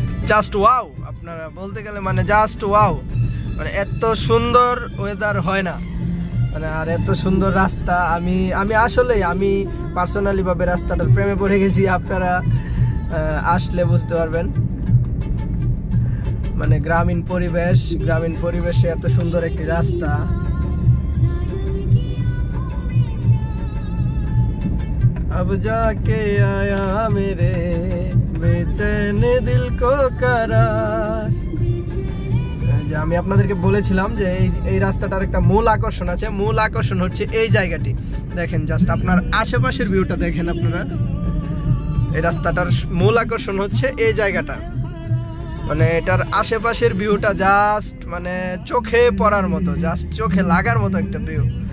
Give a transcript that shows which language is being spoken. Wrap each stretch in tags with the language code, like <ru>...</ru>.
<bn>Just wow, আপনারা বলতে গেলে মানে জাস্ট ওয়াও, মানে এত সুন্দর ওয়েদার হয় না মানে, আর এত সুন্দর রাস্তা। আমি আসলেই আমি পার্সোনালি ভাবে রাস্তাটার প্রেমে পড়ে গেছি। আপনারা আসলে বুঝতে পারবেন, মানে গ্রামীণ পরিবেশে এত সুন্দর একটি রাস্তা।</bn> <hi>अब जाके आया मेरे बेचैन दिल को करार।</hi> <bn>যে আমি আপনাদেরকে বলেছিলাম যে এই রাস্তাটার একটা মূল আকর্ষণ আছে। মূল আকর্ষণ হচ্ছে এই জায়গাটি। দেখেন জাস্ট আপনার আশেপাশের ভিউটা দেখেন আপনারা। এই রাস্তাটার মূল আকর্ষণ হচ্ছে এই জায়গাটা, মানে এটার আশেপাশের ভিউটা জাস্ট মানে চোখে পড়ার মতো, জাস্ট চোখে লাগার মতো একটা ভিউ।</bn>